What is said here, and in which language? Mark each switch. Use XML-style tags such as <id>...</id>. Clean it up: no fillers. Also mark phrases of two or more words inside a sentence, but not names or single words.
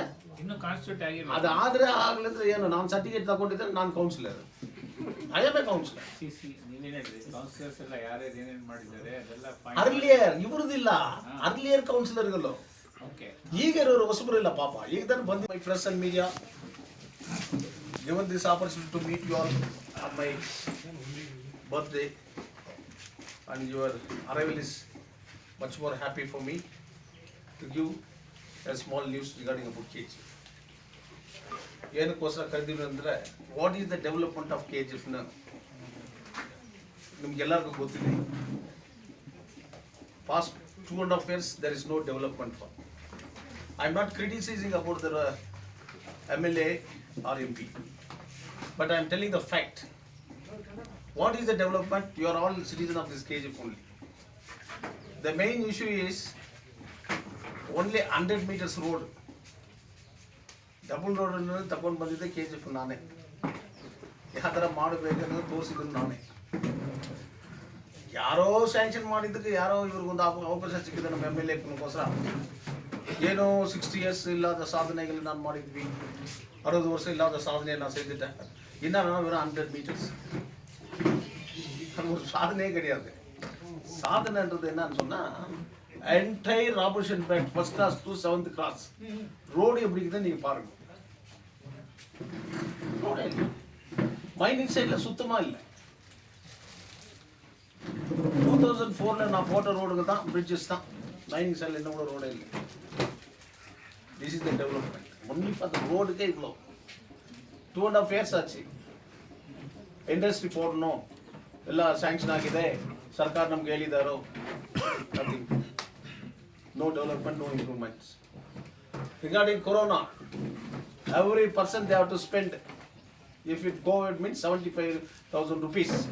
<kn>ಇನ್ನು ಕಾನ್ಸ್ಟಿಟ್ಯೂಟ್ ಆಗಿಲ್ಲ. ಅದಾದ್ರೆ ಆಗ್ಲಿದ್ರೆ ಏನು, ನಾನು ಸರ್ಟಿಫಿಕೇಟ್ ತಗೊಂಡಿದ್ರೆ ನಾನು ಕೌನ್ಸಿಲರ್, ಅದೇ ಕೌನ್ಸಿಲರ್. ನೀವೇನು ಹೇಳಿದ್ರಿ, ಕೌನ್ಸಿಲರ್ಸ್ ಎಲ್ಲ ಯಾರ್ಯಾರು ಏನೇನು ಮಾಡಿದ್ದಾರೆ ಅದೆಲ್ಲ ಅರ್ಲಿಯರ್ ಇವ್ರದಿಲ್ಲ, ಅರ್ಲಿಯರ್ ಕೌನ್ಸಿಲರ್ಗಳು. ಈಗ ಇರೋರು ಹೊಸಬರು ಇಲ್ಲ ಪಾಪ. ಈಗ ತಾನು ಬಂದು</kn> <en>my press and media given this opportunity to meet you all on my birthday and your arrival is much more happy for me to give a small news regarding about KGF.</en> <kn>ಏನಕ್ಕೋಸ್ಕರ ಕರೆದಿವಿ ಅಂದರೆ,</kn> <en>what is the development of</en> <kn>KGFನ ನಿಮ್ಗೆಲ್ಲರಿಗೂ ಗೊತ್ತಿದೆ.</kn> <en>Past 2.5 years there is no development for. I am not criticizing about the MLA or MP, but I am telling the fact. What is the development? You are all citizens of this KGF only. The main issue is only 100 meters road. Double road</en> <kn>ಅನ್ನೋದು ತಗೊಂಡು ಬಂದಿದ್ದೆ KGF ನಾನೇ. ಯಾವ ಥರ ಮಾಡಬೇಕನ್ನೋದು ತೋರಿಸಿದ್ರು ನಾನೇ. ಯಾರೋ ಸ್ಯಾಂಕ್ಷನ್ ಮಾಡಿದ್ದಕ್ಕೆ ಯಾರೋ ಇವ್ರಿಗೊಂದು ಅವಕಾಶ ಸಿಕ್ಕಿದೆ ನಮ್ಮ MLA-ಗೋಸ್ಕರ. ಏನೋ 60 years ಇಲ್ಲದ ಸಾಧನೆಗಳು ನಾನು ಮಾಡಿದ್ವಿ, 60 ವರ್ಷ ಇಲ್ಲದ ಸಾಧನೆ</kn> <ta>நான் செஞ்சுட்டேன்.</ta> <kn>ಇನ್ನು ನಾನು</kn> <ta>100 meters. அது ஒரு சாதனையே கிடையாது. சாதனைன்றது என்னன்னு சொன்னா, என்டையர் ராபர்ஷன் பேட்</ta> <en>first class to 7th class</en> <ta>ரோடு எப்படி இருக்குதுன்னு நீங்க பாருங்க.</ta> <en>mining siteல</en> <ta>சுத்தமா இல்லை. 2004ல நான் போட்ட ரோடுங்க தான் பிரிட்ஜஸ் தான்.</ta> <en>mining siteல</en> <ta>என்ன கூட ரோடே இல்லை.</ta> <en>this is the development only for the</en> <ta>ரோடுக்கே இவ்வளோ</ta> <en>2.5 years ஆச்சு.</en> <kn>ಇಂಡಸ್ಟ್ರಿ போடணும் ಎಲ್ಲ ಸ್ಯಾಂಕ್ಷನ್ ಆಗಿದೆ, ಸರ್ಕಾರ ನಮ್ಗೆ ಹೇಳಿದಾರೋ,</kn> <en>nothing, no development, no improvements. regarding Corona, every person they have to spend, if it Covid means 75,000 rupees.</en>